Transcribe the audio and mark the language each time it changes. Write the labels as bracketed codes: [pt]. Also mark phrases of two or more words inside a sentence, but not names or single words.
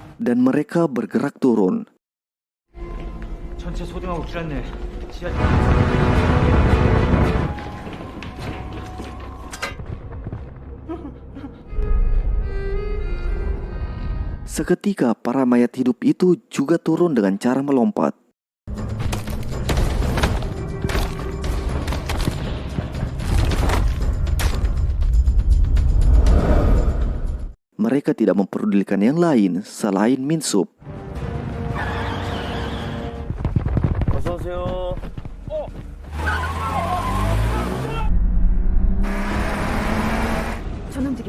[id] dan mereka bergerak turun. [ko] 전체 소등하고 길 안내. 지하. [id] Seketika para mayat hidup itu juga turun dengan cara melompat. Mereka tidak memperdulikan yang lain selain Minsup. [ko] 어서 오세요. 저놈들이야.